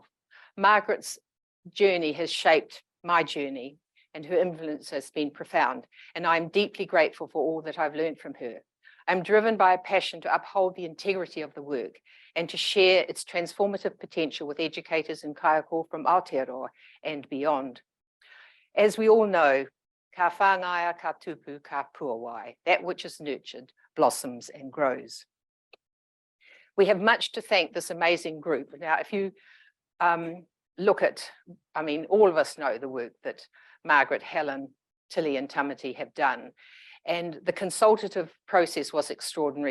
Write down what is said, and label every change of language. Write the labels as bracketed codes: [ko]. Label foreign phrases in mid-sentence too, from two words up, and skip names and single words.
[en] Margaret's journey has shaped my journey, and her influence has been profound, and I'm deeply grateful for all that I've learned from her. I'm driven by a passion to uphold the integrity of the work and to share its transformative potential with educators in Kaiako from Aotearoa and beyond. As we all know, [mi] ka whāngaia ka tupu ka puawai, [en] that which is nurtured blossoms and grows. We have much to thank this amazing group. Now, if you look at, I mean, all of us know the work that Margaret, Helen, Tilly and Tamati have done. And the consultative process was extraordinary.